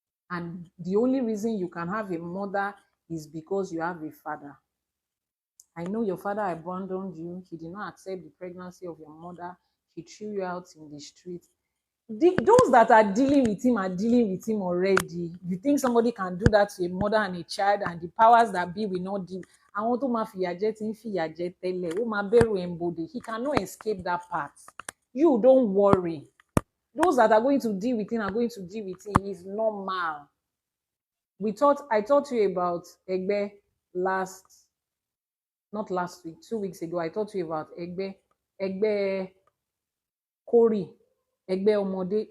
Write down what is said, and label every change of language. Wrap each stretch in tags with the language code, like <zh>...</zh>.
<en>And the only reason you can have a mother is because you have a father. I know your father abandoned you. He did not accept the pregnancy of your mother. He threw you out in the street. Those that are dealing with him are dealing with him already. You think somebody can do that to a mother and a child, and the powers that be will not deal?</en> <yo>Àwọn tó máa fìyà jẹ tí ń fìyà jẹ tẹ́lẹ̀, ó máa bẹ̀rù embody.</yo> <en>He cannot escape that part. You don't worry. Those that are going to deal with him are going to deal with him. It's normal. I taught you about Egbe not last week, 2 weeks ago. I taught you about Egbe Kori, Egbe Omode.</en>